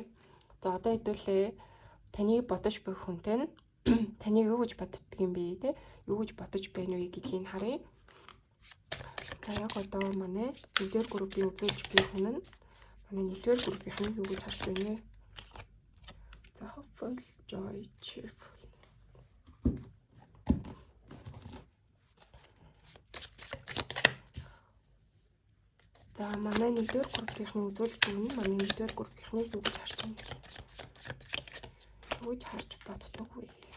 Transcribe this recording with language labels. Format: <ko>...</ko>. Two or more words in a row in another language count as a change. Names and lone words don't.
<mn>За одоо хэдүүлээ таны бодож буй хүнтэй нь таны юу гэж боддөг юм бэ те? Юу гэж бодож байна вэ гэдгийг харъя. За яг одоо манай нэгдүгээр группийн үзүүлж буй хүн нь манай нэгдүгээр группийн юу гэж харж байна вэ?</mn> <en>За hopeful, joy, cheerful.</en> <mn>За манай нэгдүгээр группийн үзүүлж буй нь манай нэгдүгээр группийн юу гэж харж байна? Юу гэж харж боддог вэ?</mn>